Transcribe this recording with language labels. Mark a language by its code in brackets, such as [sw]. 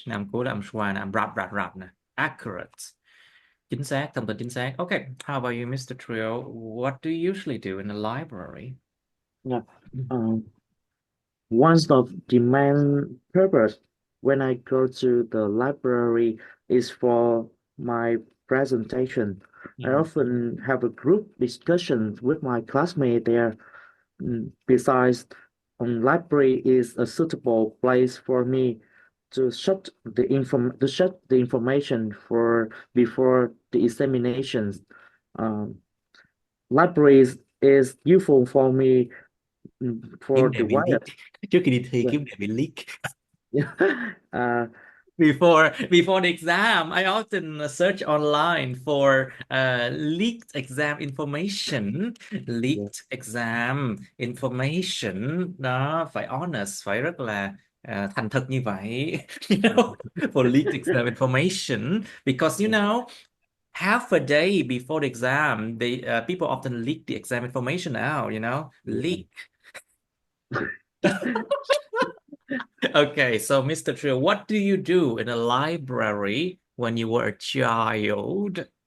[vi] Âm cuối là âm xoa nè, âm rap nè. Accurate. Chính xác, thông tin chính xác. [en] Okay, how about you, Mr. Trio? What do you usually do in the library? Yeah. One of the main purpose when I go to the library is for my presentation. I often have a group discussion with my classmate there. Besides, library is a suitable place for me to shut the information for before the examinations. Libraries is useful for me for [vi] Kiếm đề [en] the [vi] bị leak. [en] wired. [vi] Trước khi đi thi kiếm đề bị leak. [en] Yeah. Before the exam, I often search online for leaked exam information. Leaked exam information. [vi] Đó, phải honest, phải rất là thành thật như vậy. [en] For leaked exam information. Because, half a day before the exam, people often leak the exam information out, leak. Okay, so Mr. Trio, what do you do in a library when you were a child?